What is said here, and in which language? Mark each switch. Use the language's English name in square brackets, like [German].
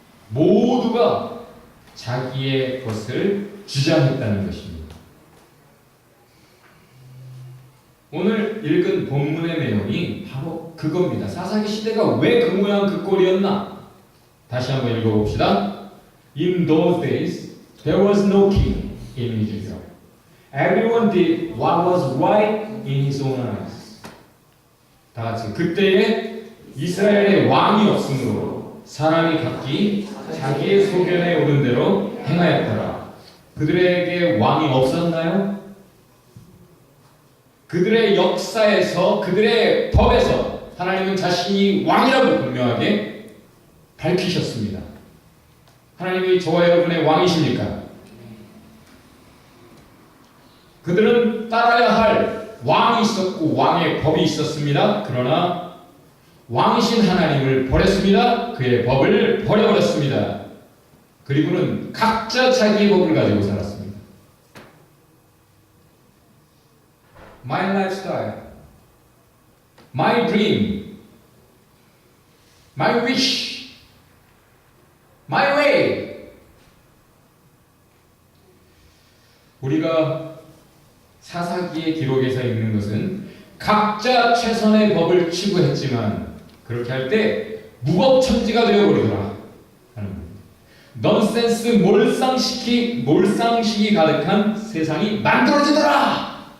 [Korean] 모두가 자기의 것을 주장했다는 것입니다. 오늘 읽은 본문의 내용이 바로 그겁니다. 사사기 시대가 왜 그 모양 그 꼴이었나? 다시 한번 읽어봅시다. [English] In those days, there was no king in Israel. Everyone did what was right in his own eyes. [Korean] 다 같이 그때에 이스라엘에 왕이 없으므로 사람이 각기 자기의 소견에 오른 대로 행하였더라. 그들에게 왕이 없었나요? 그들의 역사에서, 그들의 법에서 하나님은 자신이 왕이라고 분명하게 밝히셨습니다. 하나님이 저와 여러분의 왕이십니까? 그들은 따라야 할 왕이 있었고 왕의 법이 있었습니다. 그러나 왕이신 하나님을 버렸습니다. 그의 법을 버려버렸습니다. 그리고는 각자 자기의 법을 가지고 살았습니다. [English] My lifestyle, my dream, my wish, my way. [Korean] 우리가 사사기의 기록에서 읽는 것은 각자 최선의 법을 추구했지만 그렇게 할 때 무법천지가 되어버리더라 하는 겁니다. 넌센스 몰상식이 가득한 세상이 만들어지더라.